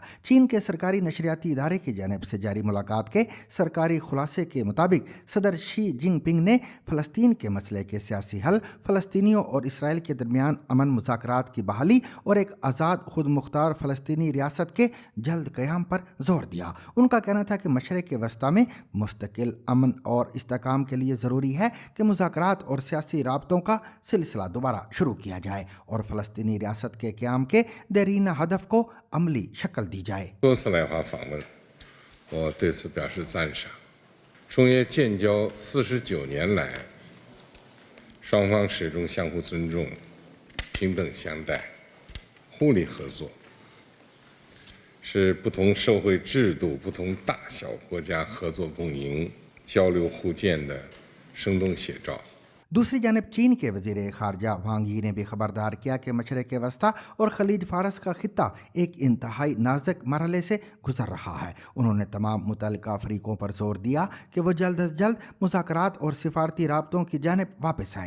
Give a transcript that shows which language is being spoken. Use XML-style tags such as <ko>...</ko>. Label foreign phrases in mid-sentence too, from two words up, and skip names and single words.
<ur>چین کے سرکاری نشریاتی ادارے کی جانب سے جاری ملاقات کے سرکاری خلاصے کے مطابق صدر شی جن پنگ نے فلسطین کے مسئلے کے سیاسی حل، فلسطینیوں اور اسرائیل کے درمیان امن مذاکرات کی بحالی اور ایک آزاد خود مختار فلسطینی ریاست کے جلد قیام پر زور دیا۔ ان کا کہنا تھا کہ مشرق وسطی میں مستقل امن اور استحکام کے لیے ضروری ہے کہ مذاکرات اور سیاسی رابطوں کا سلسلہ دوبارہ شروع کیا جائے اور فلسطینی ریاست کے قیام کے دیرینہ ہدف کو عملی شکل دی جائے۔</ur> <zh>我对此表示赞赏。中越建交49年来，双方始终相互尊重、平等相待、互利合作，是不同社会制度、不同大小国家合作共赢、交流互鉴的生动写照。</zh> <ur>دوسری جانب چین کے وزیر خارجہ وانگ یی نے بھی خبردار کیا کہ مشرق وسطی اور خلیج فارس کا خطہ ایک انتہائی نازک مرحلے سے گزر رہا ہے۔ انہوں نے تمام متعلقہ فریقوں پر زور دیا کہ وہ جلد از جلد مذاکرات اور سفارتی رابطوں کی جانب واپس آئیں۔</ur>